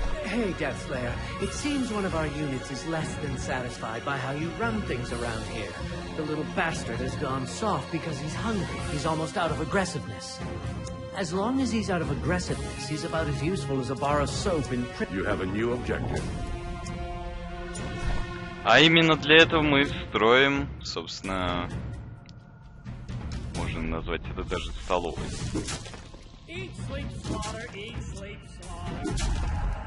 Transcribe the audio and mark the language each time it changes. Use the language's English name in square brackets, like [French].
[English] Hey, Deathslayer. It seems one of our units is less than satisfied by how you run things around here. The little bastard has gone soft because he's hungry. He's almost out of aggressiveness. As long as he's out of aggressiveness, he's about as useful as a bar of soap in prison. You have a new objective. [Russian] А именно для этого мы строим, собственно, можно назвать это даже столовой. [English] Eat, sleep, slaughter, eat, sleep, slaughter.